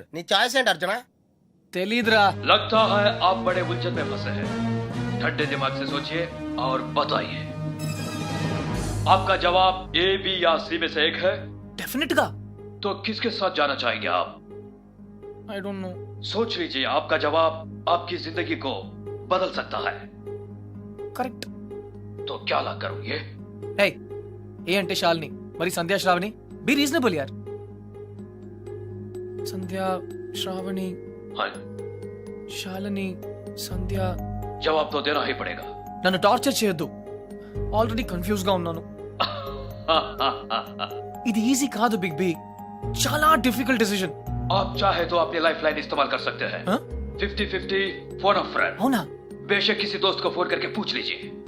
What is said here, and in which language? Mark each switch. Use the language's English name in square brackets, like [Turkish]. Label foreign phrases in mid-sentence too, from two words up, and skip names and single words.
[Telugu] నీ ఛాయిస్ ఏంటి అర్జున? తెలీదురా. [Hindi] लगता है आप बड़े उलझन में फंसे हैं ठंडे दिमाग से सोचिए और बताइए आपका जवाब ए बी या सी में से एक है [Telugu] డెఫినెట్ గా. [Hindi] तो किसके साथ जाना चाहेंगे आप [English] I don't know. [Hindi] सोच लीजिए आपका जवाब आपकी जिंदगी को बदल सकता है [Telugu] కరెక్ట్. [Hindi] तो क्या ला करोगे [Telugu] ఏయ్, ఏ అంటే శాలిని, మరి సంధ్యా శ్రావణి. [English] be reasonable యార్. సంధ్యా శ్రావణి [Hindi] हाँ [Telugu] శాలిని సంధ్య. [Hindi] जवाब तो देना ही पड़ेगा [Telugu] నన్ను టార్చర్ చేయొద్దు, ఆల్రెడీ కన్ఫ్యూజ్ గా ఉన్నాను. ఇది ఈజీ కాదు బిగ్ బి, చాలా [English] difficult decision. [Hindi] आप चाहे तो अपनी [English] life line [Hindi] इस्तेमाल कर सकते हैं हाँ? [English] 50-50 phone of friend [Telugu] అవునా? [Hindi] बेशक किसी दोस्त को फोन करके पूछ लीजिए